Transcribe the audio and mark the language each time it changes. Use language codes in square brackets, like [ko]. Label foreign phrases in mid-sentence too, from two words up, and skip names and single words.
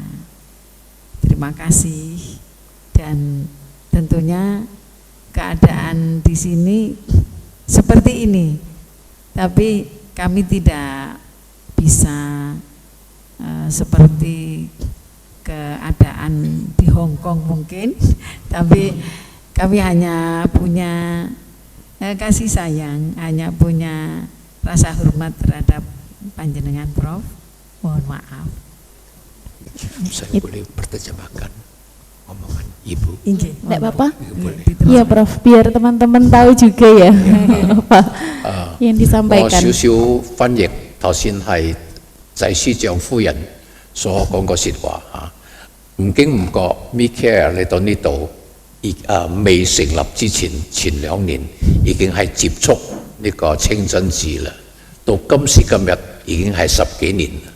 [id] Terima kasih, dan tentunya keadaan di sini seperti ini, tapi kami tidak bisa seperti keadaan di Hong Kong mungkin, tapi kami hanya punya kasih sayang, hanya punya rasa hormat terhadap panjenengan Prof. Mohon maaf. Saya boleh berterjemahkan omongan Ibu? Tidak apa-apa. Iya, Iya Prof, biar teman-teman tahu juga ya apa yang disampaikan. [yue] 我少少翻譯頭先係濟司長夫人所講個説話嚇，唔經唔覺 MIKER 嚟到呢度，未成立之前前2年已經係接觸呢個清真寺啦，到今時今日已經係10幾年啦。